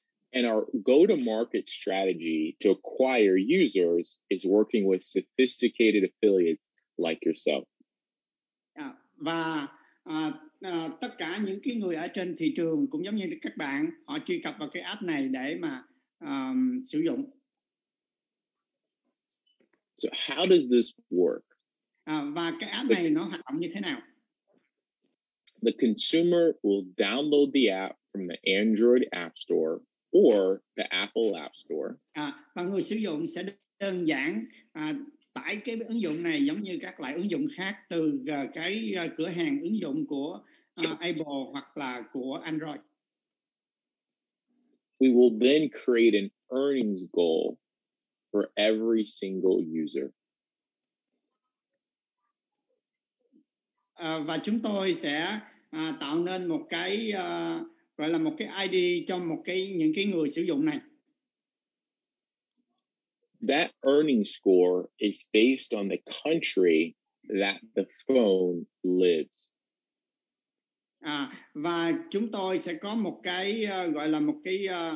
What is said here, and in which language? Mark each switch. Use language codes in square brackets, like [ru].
[en] And our go-to-market strategy to acquire users is working with sophisticated affiliates like yourself. [vi] Và tất cả những cái người ở trên thị trường cũng giống như các bạn, họ truy cập vào cái app này để mà sử dụng. [en] So how does this work? [vi] Và cái app này nó hoạt động như thế nào? [en] The consumer will download the app from the Android App Store or the Apple App Store. [vi] Và người sử dụng sẽ đơn giản tải cái ứng dụng này giống như các loại ứng dụng khác từ cái cửa hàng ứng dụng của Apple hoặc là của Android. [en] We will then create an earnings goal for every single user. [vi] Và chúng tôi sẽ tạo nên một cái gọi là một cái ID cho những cái người sử dụng này. [en] That earning score is based on the country that the phone lives. [vi] Và chúng tôi sẽ có một cái gọi là một cái